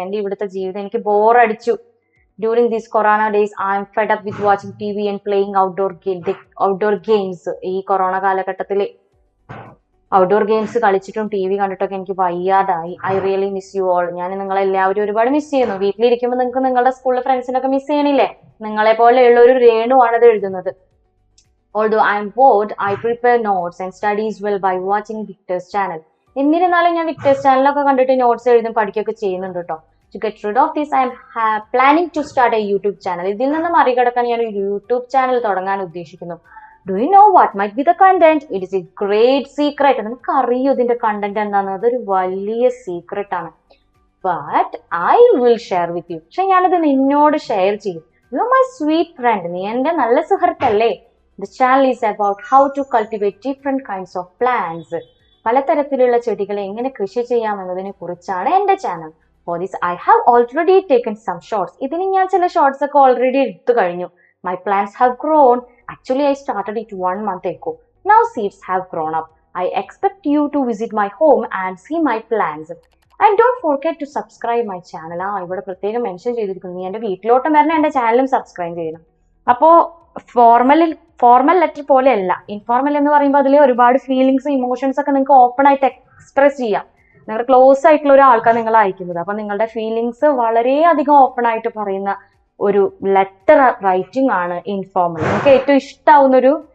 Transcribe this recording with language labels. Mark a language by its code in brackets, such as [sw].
[ml] എൻ്റെ ഇവിടുത്തെ ജീവിതം എനിക്ക് ബോറടിച്ചു. [en] During these corona days I'm fed up with watching TV and playing outdoor games. [ml] ഈ കൊറോണ കാലഘട്ടത്തിൽ ഔട്ട്ഡോർ ഗെയിംസ് കളിച്ചിട്ടും TV കണ്ടിട്ടൊക്കെ എനിക്ക് വയ്യാതായി. [en] I really miss you all. [ml] ഞാൻ നിങ്ങളെല്ലാവരും ഒരുപാട് മിസ് ചെയ്യുന്നു. വീട്ടിലിരിക്കുമ്പോൾ നിങ്ങൾക്ക് നിങ്ങളുടെ സ്കൂളിലെ ഫ്രണ്ട്സിനൊക്കെ മിസ് ചെയ്യണില്ലേ? നിങ്ങളെ പോലെയുള്ള ഒരു രേണുവാണ് ഇത് എഴുതുന്നത്. [en] Although I am bored, I prepare notes and studies well by watching Victor's channel. [ml] എന്നിരുന്നാലും ഞാൻ വിക്ടേഴ്സ് ചാനലൊക്കെ കണ്ടിട്ട് നോട്ട്സ് എഴുതും പഠിക്കുകയൊക്കെ ചെയ്യുന്നുണ്ട് കേട്ടോ. [en] To get rid of this, I am planning to start a YouTube channel. [ml] ഇതിൽ നിന്ന് മറികടക്കാൻ ഞാൻ ഒരു യൂട്യൂബ് ചാനൽ തുടങ്ങാൻ ഉദ്ദേശിക്കുന്നു. [en] Do you know what might be the content? It is a great secret. [ml] നമുക്ക് അറിയോ ഇതിന്റെ കണ്ടന്റ് എന്താണെന്ന്? അതൊരു വലിയ സീക്രട്ട് ആണ്. [en] But I will share with you. [ml] പക്ഷെ ഞാനത് നിന്നോട് ഷെയർ ചെയ്യും. [en] You are my sweet friend. [ml] നീ എൻ്റെ നല്ല സുഹൃത്തല്ലേ? [en] The channel is about how to cultivate different kinds of plants. [ml] പലതരത്തിലുള്ള ചെടികളെ എങ്ങനെ കൃഷി ചെയ്യാമെന്നതിനെ കുറിച്ചാണ് എൻ്റെ channel. [en] For this I have already taken some shots. [ml] ഇതിന് ഞാൻ ചില ഷോർട്സ് ഒക്കെ ഓൾറെഡി എടുത്തു കഴിഞ്ഞു. [en] My plants have grown. Actually, I started it 1 month ago. Now seeds have grown up. I expect you to visit my home and see my plants. And don't forget to subscribe my channel. [ml] ഇവിടെ പ്രത്യേകം mention ചെയ്തിരിക്കുന്നു. നീ എൻ്റെ വീട്ടിലോട്ടും വരണം, എൻ്റെ ചാനലും subscribe ചെയ്യണം. അപ്പോൾ ഫോർമൽ ലെറ്റർ പോലെയല്ല. ഇൻഫോർമൽ എന്ന് പറയുമ്പോൾ അതിൽ ഒരുപാട് ഫീലിങ്സ്, ഇമോഷൻസ് ഒക്കെ നിങ്ങൾക്ക് ഓപ്പൺ ആയിട്ട് എക്സ്പ്രസ് ചെയ്യാം. നിങ്ങളുടെ ക്ലോസ് ആയിട്ടുള്ള ഒരാൾക്കാണ് നിങ്ങൾ അയക്കുന്നത്. അപ്പം നിങ്ങളുടെ ഫീലിങ്സ് വളരെയധികം ഓപ്പൺ ആയിട്ട് പറയുന്ന ഒരു ലെറ്റർ റൈറ്റിംഗ് ആണ് ഇൻഫോർമൽ. നിങ്ങൾക്ക് ഏറ്റവും ഇഷ്ടമാവുന്നൊരു